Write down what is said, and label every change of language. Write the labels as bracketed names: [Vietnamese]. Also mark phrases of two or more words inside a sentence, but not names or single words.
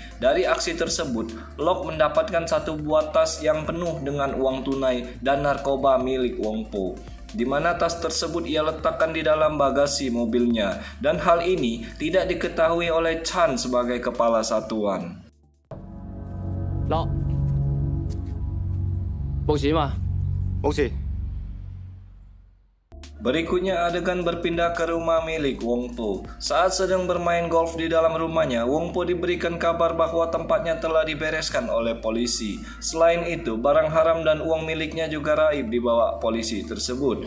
[Indonesian] Dari aksi tersebut, Lok mendapatkan satu buah tas yang penuh dengan uang tunai dan narkoba milik Wong Po, di mana tas tersebut ia letakkan di dalam bagasi mobilnya, dan hal ini tidak diketahui oleh Chan sebagai kepala satuan. [Cantonese] 落，冇事嘛？冇事。 [Indonesian] Berikutnya adegan berpindah ke rumah milik Wong Po. Saat sedang bermain golf di dalam rumahnya, Wong Po diberikan kabar bahwa tempatnya telah dibereskan oleh polisi. Selain itu, barang haram dan uang miliknya juga raib dibawa polisi tersebut.